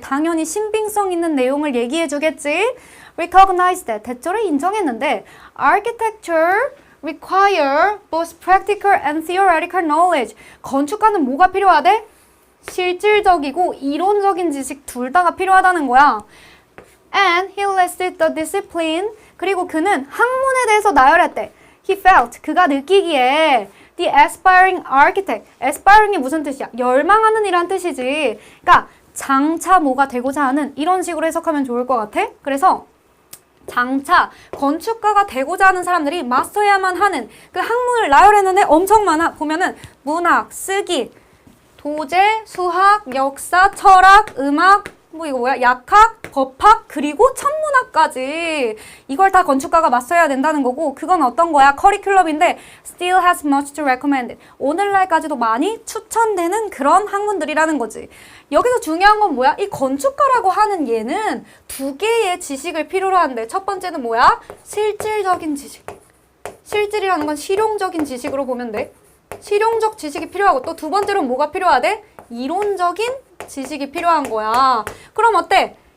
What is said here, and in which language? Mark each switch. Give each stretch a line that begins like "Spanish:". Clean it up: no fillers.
Korean: 당연히 신빙성 있는 내용을 얘기해 주겠지?
English: Recognize that,
Korean: 대조를 인정했는데
English: architecture require both practical and theoretical knowledge.
Korean: 건축가는 뭐가 필요하대? 실질적이고 이론적인 지식 둘 다가 필요하다는 거야.
English: And he listed the discipline.
Korean: 그리고 그는 학문에 대해서 나열했대.
English: He felt,
Korean: 그가 느끼기에
English: the aspiring architect.
Korean: aspiring이 무슨 뜻이야? 열망하는 이란 뜻이지. 그러니까 장차 뭐가 되고자 하는, 이런 식으로 해석하면 좋을 것 같아. 그래서 장차 건축가가 되고자 하는 사람들이 마스터해야만 하는 그 학문을 나열했는데 엄청 많아. 보면은 문학, 쓰기, 도제, 수학, 역사, 철학, 음악, 이거 뭐야? 약학, 법학, 그리고 천문학까지. 이걸 다 건축가가 마스터해야 된다는 거고, 그건 어떤 거야?
English: 커리큘럼인데 still has much to recommend.
Korean: 오늘날까지도 많이 추천되는 그런 학문들이라는 거지. 여기서 중요한 건 뭐야? 이 건축가라고 하는 얘는 두 개의 지식을 필요로 하는데, 첫 번째는 뭐야? 실질적인 지식. 실질이라는 건 실용적인 지식으로 보면 돼. 실용적 지식이 필요하고, 또 두 번째로는 뭐가 필요하대? 이론적인 지식이 필요한 거야. 그럼 어때?